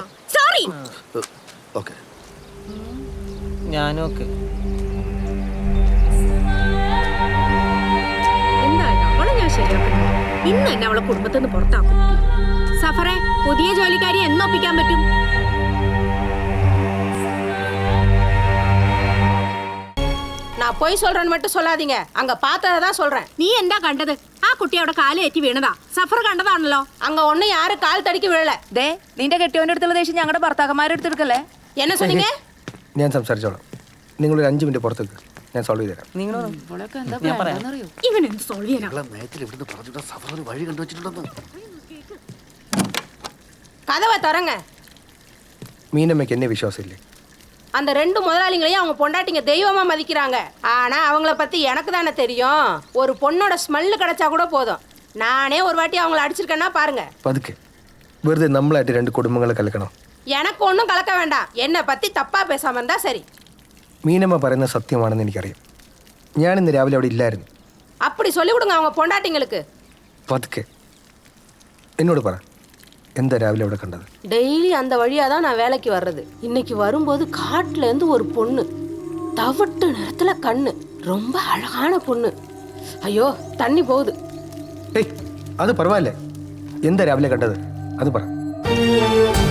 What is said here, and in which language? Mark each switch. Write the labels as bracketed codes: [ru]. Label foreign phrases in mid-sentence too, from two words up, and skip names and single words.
[ml] സോറി. ഓക്കെ. ഞാനും ഒക്കെ. എന്തായാലും അവളെ ഞാൻ ശരിയാക്കും. ഇന്ന് തന്നെ അവളെ കുടുംബത്തിൽ നിന്ന് പുറത്താക്കും. സഫറെ, പുതിയ ജോലിക്കാരി എന്നൊപ്പിക്കാൻ പറ്റും? [ta] நான் போய் சொல்றேன்னு மட்டும் சொல்லாதீங்க. அங்க பார்த்ததான் சொல்றேன். [ml] നീ എന്താ കണ്ടത്? ആ കുട്ടി അവിടെ കാലേറ്റി വീണതാ. സഫർ കണ്ടതാണല്ലോ. [ta] அங்க ஒண்ணு யாரும் கால் தடிக்க விழல. [ml] ദേ, നിന്റെ കെട്ടിയോന്റെ അടുത്തുള്ള ദേഷ്യം ഞങ്ങളുടെ ഭർത്താക്കന്മാരുടെ അടുത്തെടുക്കല്ലേ? [ta] என்ன சொன்னீங்க? [ml] ഞാൻ സംസാരിച്ചോളാം. നിങ്ങളൊരു 5 മിനിറ്റ് പുറത്തേക്ക്, ഞാൻ സോൾവ് ചെയ്ത് തരാം. ഇവൻ എന്ത് സോൾവ് ചെയ്യാനാ? വഴി കണ്ടുവച്ചിട്ടുണ്ടെന്ന്. [ta] கதவை திறங்க. [ml] മീനമ്മയ്ക്ക് എന്നെ വിശ്വാസമില്ലേ? [ta] அந்த 2 முதலாளிங்களையும் அவங்க பொண்டாட்டிங்க தெய்வமா மதிக்கிறாங்க. ஆனா அவங்கள பத்தி எனக்கு தானே தெரியும். ஒரு பொண்ணோட ஸ்மெல் கிடைச்சா கூட போதும். நானே ஒரு வாட்டி அவங்கள அடிச்சிருக்கேன்னா பாருங்க. [ml] പതുക്കെ, വെറുതെ നമ്മളായിട്ട് 2 കുടുംബങ്ങളെ കലക്കണം. [ta] எனக்கு ஒன்றும் கலக்க வேண்டாம். என்னை பத்தி தப்பா பேசாம இருந்தா சரி. [ml] മീനമ്മ പറയുന്ന സത്യമാണെന്ന് എനിക്കറിയാം. ഞാൻ ഇന്ന് രാവിലെ അവിടെ ഇല്ലായിരുന്നു. [ta] அப்படி சொல்லி கொடுங்க அவங்க பொண்டாட்டிங்களுக்கு. [ml] പതുക്കെ എന്നോട് പറ, എന്താ രാവിലെ അവിടെ കണ്ടത്? [ta] டெய்லி அந்த வழியா தான் நான் வேலைக்கு வர்றது. இன்னைக்கு வரும்போது காட்டுல இருந்து ஒரு பொண்ணு, தவிட்டு நிறத்துல கண்ணு, ரொம்ப அழகான பொண்ணு. ஐயோ தண்ணி போகுது. [ml] ഏയ്, അത് പറവല്ലേ, എന്താ രാവിലെ കണ്ടത് അത് പറ.